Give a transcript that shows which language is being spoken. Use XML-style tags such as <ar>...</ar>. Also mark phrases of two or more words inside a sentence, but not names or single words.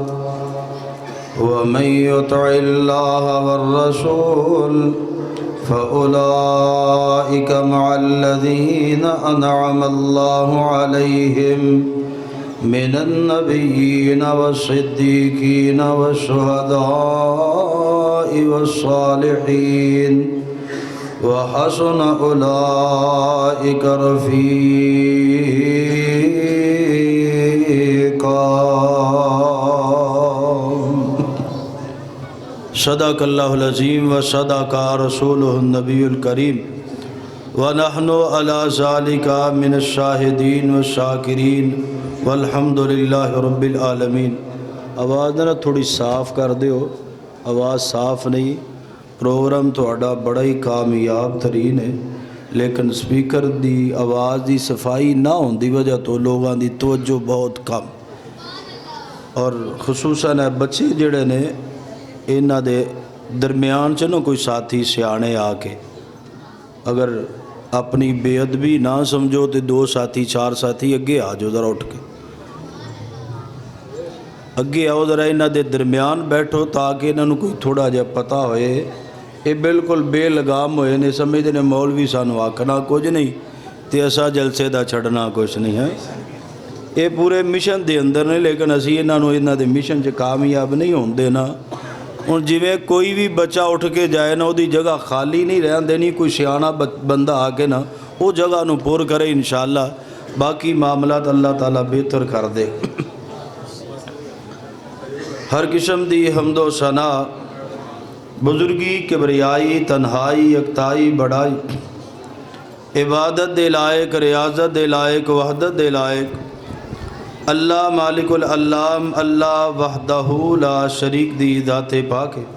<ar>ومن يطع الله والرسول فأولئك مع الذين أنعم الله عليهم من النبيين والصديقين والشهداء والصالحين وحسن أولئك رفيقا۔ صدق اللہ العظیم و صدق رسولہ النبی الکریم ونحن علی ذالک من الشاہدین والشاکرین والحمد للہ رب العالمین۔</ar> <pa>آواز ذرا تھوڑی صاف کر دیو، آواز صاف نہیں، پروگرام تہاڈا بڑا ہی کامیاب ترین ہے، لیکن سپیکر دی آواز دی صفائی نہ ہون دی وجہ تو لوگاں دی توجہ بہت کم، اور خصوصاً بچے جڑے نے انہاں دے درمیان چ نہ کوئی ساتھی سیانے آ کے اگر اپنی بے ادبی نہ سمجھو تو 2 ساتھی 4 ساتھی اگے آ جاؤ، ذرا اٹھ کے اگے آؤ، ذرا انہاں دے درمیان بیٹھو تاکہ انہاں نوں کوئی تھوڑا جہا پتہ ہوئے۔ یہ بالکل بے لگام ہوئے نے، سمجھتے نے مولوی سانو آکھنا کچھ نہیں تے اسا جلسے دا چھڑنا کچھ نہیں ہے۔ یہ پورے مشن دے اندر نے، لیکن اسی انہاں نوں انہاں دے مشن چ کامیاب نہیں ہون دینا۔ ہن جویں کوئی بھی بچہ اٹھ کے جائے نا، دی جگہ خالی نہیں رہن دینی، کوئی سیاںا بندہ آ کے نا وہ جگہ نوں پور کرے انشاءاللہ، باقی معاملات اللہ تعالیٰ بہتر کر دے۔ ہر قسم دی حمد و ثنا، بزرگی، کبریائی، تنہائی، یکتائی، بڑائی، عبادت دے لائق، ریاضت دے لائق، وحدت دے لائق اللہ مالک العلام، اللہ</pa> <ar>وحدہ لا شریک</ar> <pa>دی ذات پاک ہے۔</pa>